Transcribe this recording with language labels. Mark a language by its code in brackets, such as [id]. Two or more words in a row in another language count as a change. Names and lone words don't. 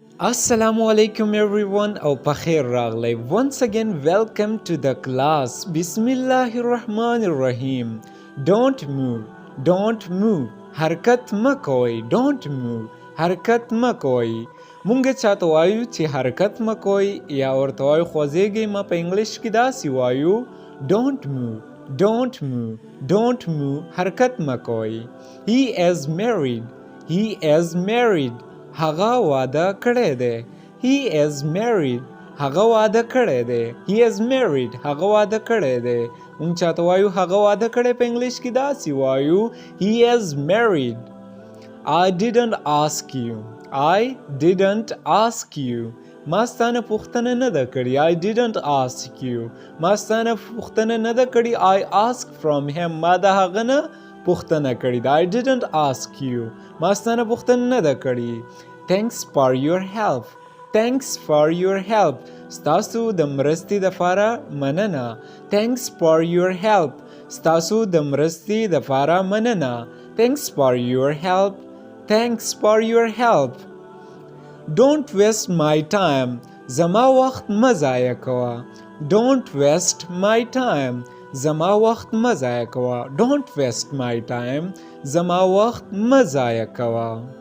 [ar] السلام عليكم [en] everyone [ps] او پخیر راغلی. [en] Once again welcome to the class. [ar] بسم الله الرحمن الرحيم. [en] Don't move. Don't move. [ps] حرکت مکوئ. [en] Don't move. [ps] حرکت مکوئ. مونږ چاته وایو چې حرکت مکوئ یا ورته وایو خوځېږئ. ما په انګلیش کې داسې وایو [en] Don't move. Don't move. Don't move. [ps] حرکت مکوئ. [en] He is married. He is married. [ps] هغه واده کړی دی. [en] He is married. [ps] هغه واده کړی دی. [en] He is married. [ps] هغه واده کړی دی. مونږ چاته وایو هغه واده کړی په انګلیش کې داسې وایو [en] He is married. I didn't ask you. I didn't ask you. [ps] ما ستانه پوښتنه نه ده کړې. [en] I didn't ask you. [ps] ما ستانه پوښتنه نه ده کړې. [en] I asked from him. [ps] ما د هغه نه پوښتنه کړې ده. [en] I didn't ask you. [ps] ما ستانه پوښتنه نه ده کړې. [en] Thanks for your help. Thanks for your help. [ps] ستاسو د مرستې دپاره مننه. [en] Thanks for your help. [ps] ستاسو د مرستې دپاره مننه. [en] Thanks for your help. Thanks for your help. Don't waste my time. [ps] زما وخت مه ضایع کوه. [en] Don't waste my time. [ps] زما وخت مه ضایع کوه. [en] Don't waste my time. [ps] زما وخت مه ضایع کوه.